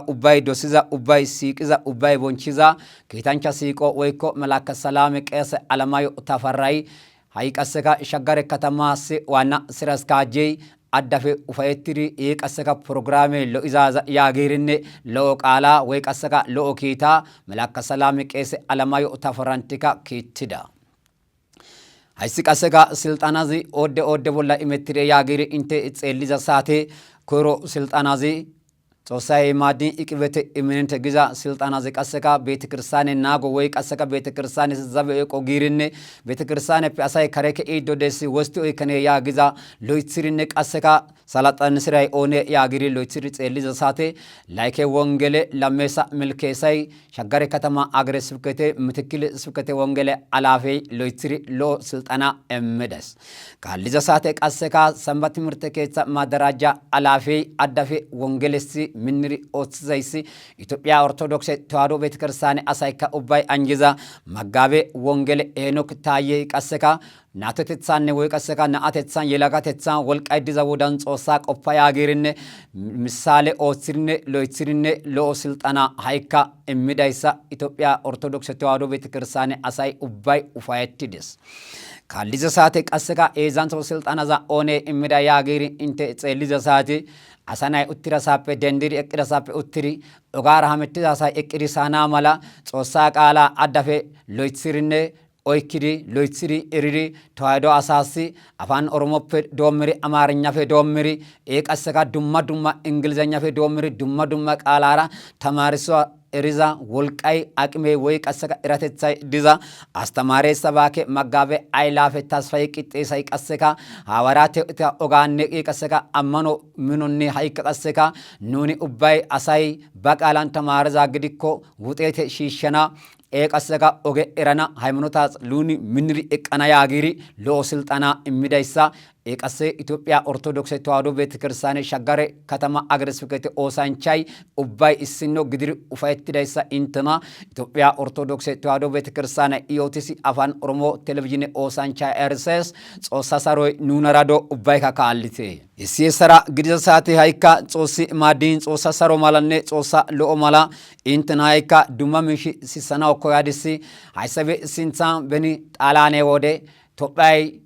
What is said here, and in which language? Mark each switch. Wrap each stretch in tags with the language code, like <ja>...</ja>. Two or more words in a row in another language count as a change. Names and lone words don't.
<wal>ubbay dosiza ubbay siiqiza ubbay bonchiza kiitancha siiqo woykko malaka salame qeese alamayo tafaray hay qasseka shaggare katamas waana sira askajey addafe ufayettiri qasseka programme lo'izaza yaagirinne lo'o qaala way qasseka lo'o kiita malaka salame qeese alamayo tafarantika kiittida hayssi qasseka silxanazi ode bolla imettire yaagiri inte xeelliza saate koyro silxanazi ጾሳይ ማዲን ኢቅበተ ኢሚነንተ ግዛ ስልጣናዚ ቀሰካ ቤተክርስቲያን ናጎ ወይ ቀሰካ ቤተክርስቲያን ዘዘበ ቆጊርነ ቤተክርስቲያን ፒአሳይ ከረከ ኢዶ ደስ ወስቲ ወይ ከነ ያ ግዛ ሎይትሪነ ቀሰካ ሰላጣን ስራይ ኦነ ያግሪ ሎይትሪ ጸልይ ዘሳቴ ላይከ ወንጌለ ለመሳ መልከሳይ ሸገረ ከተማ አገረ ስብከተ ምትክል ስብከተ ወንጌለ አላፌ ሎይትሪ ሎ ስልጣና እምደስ ካልይ ዘሳቴ ቀሰካ ሰንበት ትምህርት ከጻ ማደራጃ አላፌ አዳፌ ወንጌለሲ ምንሪ ኦትዛይሲ ኢትዮጵያ ኦርቶዶክስ ተዋሕዶ ቤተክርስቲያን አሳይካ ኡባይ አንጂዛ መጋቤ ወንጌል ኤኖክ ታዬ ቀሰካ ናተተጻነ ወይ ቀሰካ ናአተጻን የላጋተጻን ወልቃይ ዲዛ ወዳን ጾሳ ቆፋ ያገርነ ምሳሌ ኦትሪነ ሎይትሪነ ሎ ስልጣና ሃይካ እምዳይሳ ኢትዮጵያ ኦርቶዶክስ ተዋሕዶ ቤተክርስቲያን አሳይ ኡባይ ኡፋየትዲስ ካልይ ዘሳቴ ቀሰካ ኤዛንቶ ስልጣናዛ ኦኔ እምዳ ያገሪ እንተ ጸልይ ዘሳቴ አሳናይ ኡትራ ሳፔ ደንዲሪ እቅዳ ሳፔ ኡትሪ ኦጋራ ሀመትዛ ሳይ እቅዲ ሳና ማላ ጾሳ ቃላ አዳፌ ሎይትሪነ ኦይኪዲ ሎይትሪ ኢሪዲ ተዋሕዶ አሳሲ አፋን ኦሮሞፔ ዶምሪ አማርኛፌ ዶምሪ ቀሰካ ዱማ እንግሊዘኛፌ ዶምሪ ዱማ ቃላራ ተማሪሶ እሪዛ ወልቃይ አቅሜ ወይ ቀሰካ እራተጻይ ዲዛ አስተማሪ ሰባኬ መጋቤ አይላፈ ተስፋይ ቂጤሳይ ቀሰካ ሐዋራቴ ኦጋኔ ቀሰካ አመኖ ምኑኒ ሃይከ ቀሰካ ኑኒ ኡባይ አሳይ በቃላን ተማርዛ ግዲኮ ውጤት ሺሸና ቀሰካ ኦጌ እራና ሃይማኖታስ ሉኒ ምንሪ እቀና ያጊሪ ሎ ስልጣና እሚዳይሳ ቀሰ ኢትዮጵያ ኦርቶዶክስ ተዋሕዶ ቤተክርስቲያን ሸገረ ከተማ አገረ ስብከት ኦሳንቻይ ኡባይ እስኖ ግድሪ ኡፋይትዳይሳ እንተና ኢትዮጵያ ኦርቶዶክስ ተዋሕዶ ቤተክርስቲያን ኢኦቲሲ አፋን ኦሮሞ ቴሌቪዥን ኦሳንቻይ ኤርሰስ ጾሳ ሰሮይ ኑነራዶ ኡባይ ካካልቴ የሲሰራ ግድዘ ሳቴ ሃይካ ጾሲ ማዲን ጾሳ ሰሮ ማላኔ ጾሳ ሎ ማላ እንተና ሃይካ ዱማምሺ ሲሰናው ኮያዲሲ ሃይሰቤ ሲንሳን በኒ ጣላኔ ወደ ቶባይ</wal>